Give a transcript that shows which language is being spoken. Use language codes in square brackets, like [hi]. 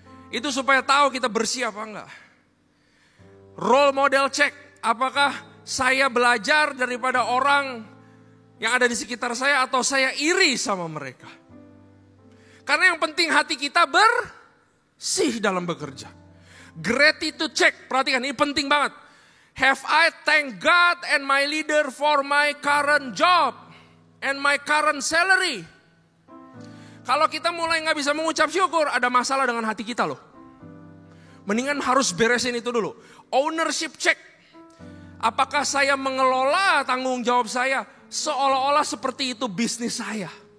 [id] Itu supaya tahu kita bersih apa enggak. [en] Role model check. [id] Apakah saya belajar daripada orang yang ada di sekitar saya atau saya iri sama mereka? Karena yang penting hati kita bersih dalam bekerja. [en] Gratitude check. [id] Perhatikan ini penting banget. [en] Have I thank God and my leader for my current job and my current salary? [id] Kalau kita mulai gak bisa mengucap syukur, ada masalah dengan hati kita loh. Mendingan harus beresin itu dulu. [en] Ownership check. [id] Apakah saya mengelola tanggung jawab saya seolah-olah seperti itu bisnis saya?